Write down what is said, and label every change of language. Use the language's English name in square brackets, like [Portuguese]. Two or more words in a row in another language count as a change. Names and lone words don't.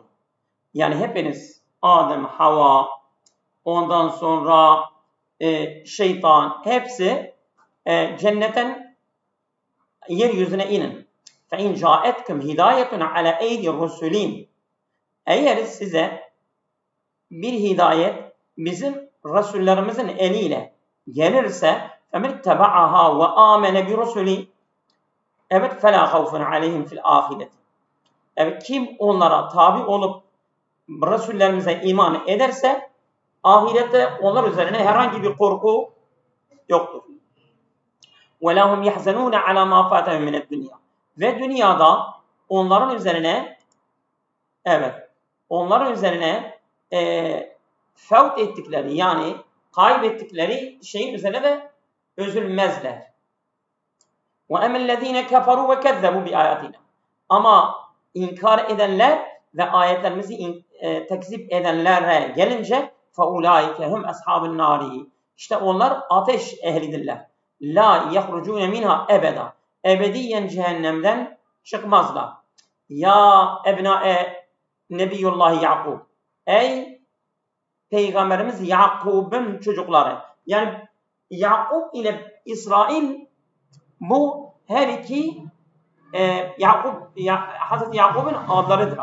[Turkish] Yani hepiniz Adem, Havva, ondan sonra şeytan hepsi cennetten yeryüzüne inin. [Arabic] فإن جاءتكم هداية على أيدي رسل. [Turkish] Eğer size bir hidayet bizim Resullerimizin eliyle gelirse [Arabic] فَمِنْ تَبَعَهَا وَآمَنَ بِرُسُلِي [Turkish] evet [Arabic] فَلَا خَوْفٌ عَلَيْهِمْ فِي الْآخِرَةِ. [Turkish] Evet, kim onlara tabi olup Resullerimize iman ederse ahirette onlar üzerine herhangi bir korku yoktur. [Arabic] وَلَهُمْ يَحْزَنُونَ عَلَى مَا فَاتَهُمْ مِنَ الدُّنْيَا. [Turkish] Ve dünyada onların üzerine fevt ettikleri yani kaybettikleri şeyin üzerine de üzülmezler. [Arabic] وَاَمَا الَّذ۪ينَ كَفَرُوا وَكَذَّبُوا بِآيَاتِنَا. [Turkish] Ama inkar edenler ve ayetlerimizi tekzip edenlere gelince [Arabic] فَاُولَٰئِكَ هُمْ أَصْحَابُ النَّارِ. [Turkish] İşte onlar ateş ehlidirler. [Arabic] لَا يَخْرُجُونَ مِنْهَا ebeda. [Turkish] Ebediyen cehennemden çıkmazlar. [Arabic] يا أبناء نبي الله يعقوب. [Turkish] Ey Peygamberimiz Yakub'un çocukları. Yani Yakub ile İsrail bu her iki Hazreti Yakub'un adlarıdır.